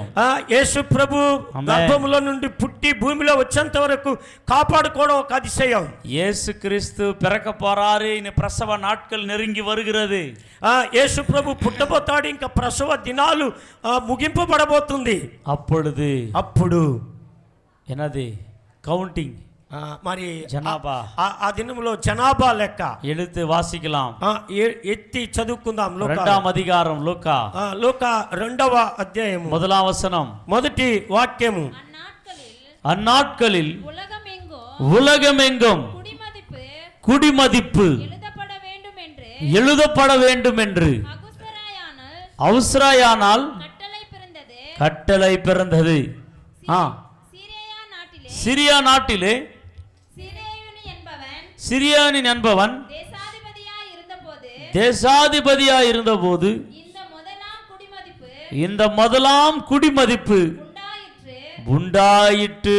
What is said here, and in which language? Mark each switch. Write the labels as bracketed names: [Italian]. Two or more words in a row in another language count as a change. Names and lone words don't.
[Telugu] యేసు ప్రభు గర్భములో నుండి పుట్టి భూమిలో వచ్చేంత వరకు కాపాడుకోవడం ఒక అతిశయం. [Tamil] இயேசு கிறிஸ்து பிறக்க போறாரு, இனி பிரசவ நாட்கள் நெருங்கி வருகிறது. [Telugu] యేసు ప్రభు పుట్టబోతాడు, ఇంకా ప్రసవ దినాలు ముగింపబడబోతుంది. [Tamil] అప్పుడు என்னது கவுண்டிங், [Telugu] మరి జనాభా, ఆ దినములో జనాభా లెక్క [Tamil] எழுத்து வாசிக்கலாம். [Telugu] ఎత్తి చదువుకుందాం. 2వ అధ్యాయం లూకా 2వ అధ్యాయము 1వ వచనం, మొదటి వాక్యము. [Tamil] அந்நாட்களில் உலகமெங்கும் குடிமதிப்பு எழுதப்பட வேண்டும் என்று அவுஸ்ராயானால் கட்டளை பிறந்தது. சிரியா நாட்டிலே சிரியானின் என்பவன் தேசாதிபதியாய் இருந்தபோது இந்த முதலாம் குடிமதிப்பு உண்டாயிற்று.